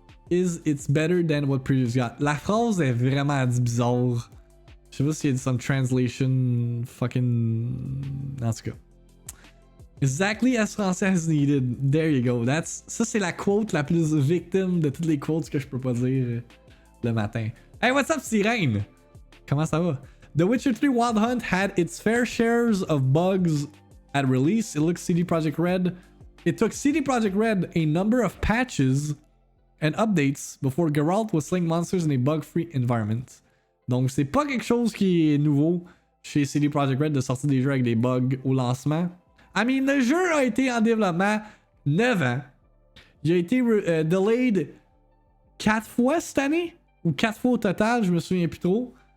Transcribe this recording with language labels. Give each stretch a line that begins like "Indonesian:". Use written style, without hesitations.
English: It's better than what previous got.
French: La phrase est vraiment dit bizarre. Je sais pas s'il y a
English: some translation fucking...
French: En tout cas.
English: Exactly as français as needed. There you go.
French: Ça c'est la quote la plus victime de toutes les quotes que je peux pas dire le matin.
English: Hey, what's up, Sirène?
French: Comment ça va?
English: The Witcher 3 Wild Hunt had its fair shares of bugs at release. It took CD Projekt Red a number of patches and updates before Geralt was slaying monsters in a bug-free environment.
French: Donc c'est pas quelque chose qui est nouveau chez CD Projekt Red de sortir des jeux avec des bugs au lancement.
English: I mean,
French: le jeu a été en développement 9 ans. Il a été delayed 4 fois cette année, ou 4 fois au total, je me souviens plus trop.